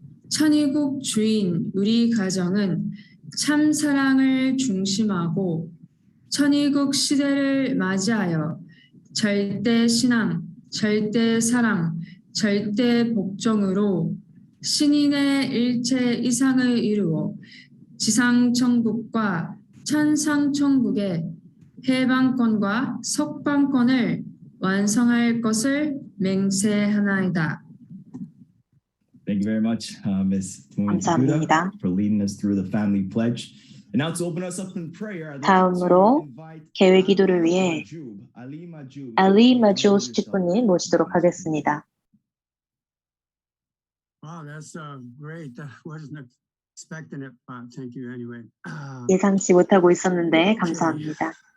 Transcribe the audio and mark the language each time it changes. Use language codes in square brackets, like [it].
[ko] 천의국 주인 우리 가정은 참 사랑을 중심하고 천의국 시대를 맞이하여 절대 신앙, 절대 사랑, 절대 복종으로 신인의 일체 이상을 이루어 지상천국과 천상천국의 해방권과 석방권을 완성할 것을 맹세하나이다. [en] Thank you very much, Ms. [ko] 감사합니다. [en] for leading us through the family pledge. And now to open us up in prayer, [ko] 다음으로 계획 기도를 위해 알리 마주오스 집부님 모시도록 하겠습니다. [en] Wow, that's great. I wasn't expecting it. Thank you anyway. [ko] 예상치 못하고 있었는데 감사합니다.